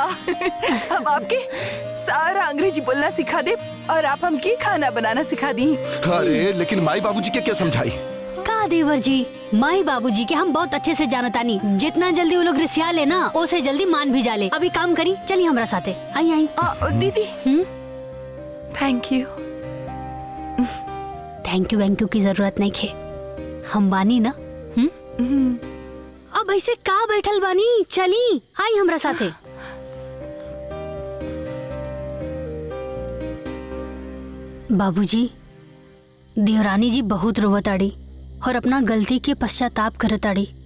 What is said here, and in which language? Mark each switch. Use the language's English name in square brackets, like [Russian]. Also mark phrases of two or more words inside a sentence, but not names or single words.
[Bhojpuri] हम आपके सारा अंग्रेजी बोलना सिखा दे और आप हमके खाना बनाना सिखा दी। अरे लेकिन माई बाबूजी के क्या समझाई? का देवर जी, माई बाबूजी के हम बहुत अच्छे से जानतानी। जितना जल्दी वो लोग रिसिया ले ना, उसे जल्दी मान भी जाले। अभी काम करी, चलिए हमरा साथे। आई आई। दीदी [English] thank you. thank you [Bhojpuri] की जरूरत नहीं खे, हम बानी ना। अब ऐसे का बैठल बानी, चली आई हमरा साथे। बाबूजी, देवरानी जी बहुत रोवताड़ी और अपना गलती के पश्चाताप करताड़ी।